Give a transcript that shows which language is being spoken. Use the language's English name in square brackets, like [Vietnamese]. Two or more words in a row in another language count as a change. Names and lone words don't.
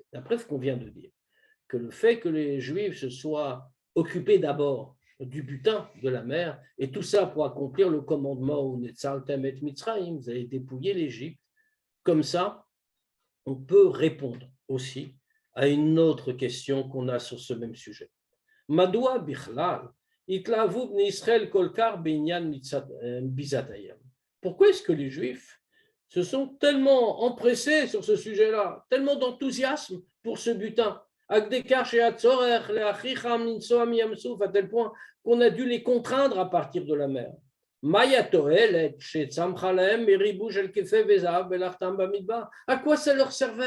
[French] D'après ce qu'on vient de dire, que le fait que les Juifs se soient occupés d'abord du butin de la mer, et tout ça pour accomplir le commandement où [Hebrew] נצלתם את מצרים, [French] vous allez dépouiller l'Égypte. Comme ça, on peut répondre aussi à une autre question qu'on a sur ce même sujet. [Hebrew] מדוע בכלל התלהבו בני ישראל כל כך בעניין ביזת הים. [French] Pourquoi est-ce que les Juifs se sont tellement empressés sur ce sujet-là, tellement d'enthousiasme pour ce butin, à tel point qu'on a dû les contraindre à partir de la mer. À quoi ça leur servait?